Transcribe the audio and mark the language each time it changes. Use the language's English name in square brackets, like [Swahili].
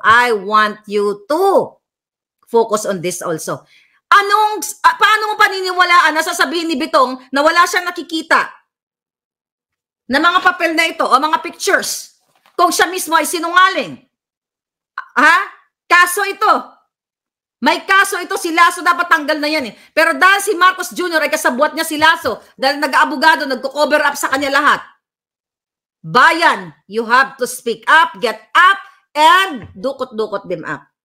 [English] I want you to focus on this also. [Filipino] Paano mo paniniwalaan na sasabihin ni Bitong na wala siyang nakikita na mga papel na ito o mga pictures kung siya mismo ay sinungaling? Kaso ito. May kaso ito, si Lasso dapat tanggal na yan Pero dahil si Marcos Jr. ay kasabwat niya si Lasso, dahil nag-aabogado, nagko-cover up sa kanya lahat. [English] Bayan, you have to speak up, get up, and dukot-dukot them up.